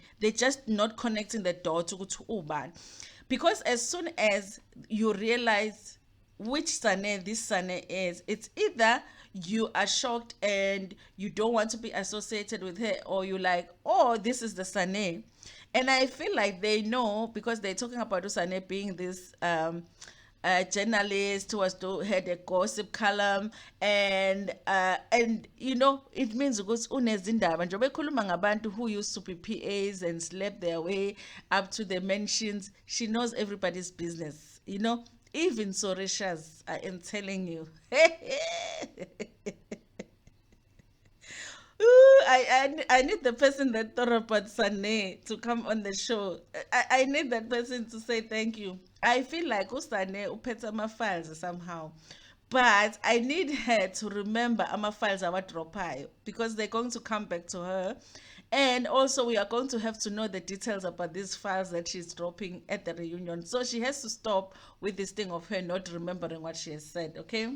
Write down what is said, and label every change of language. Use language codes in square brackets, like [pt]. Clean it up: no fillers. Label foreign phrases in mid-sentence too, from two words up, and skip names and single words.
[en] They're just not connecting the dot to Uban, because as soon as you realize which Sane this Sane is, it's either you are shocked and you don't want to be associated with her, or you like, oh, this is the Sane. And I feel like they know because they're talking about Usane being this journalist who had a gossip column, and it means [zu] ukuthi unezindaba nje bekhuluma ngabantu [en] who used to be PAs and slept their way up to the mentions. She knows everybody's business, even Sorishas, I am telling you. Ooh, I need the person that thought about Sane to come on the show. I need that person to say thank you. I feel like [zu] Usane uphethe ama-files [en] somehow. But I need her to remember [zu] ama-files awadrophayo [en] because they're going to come back to her. And also we are going to have to know the details about these files that she's dropping at the reunion. So she has to stop with this thing of her not remembering what she has said, okay?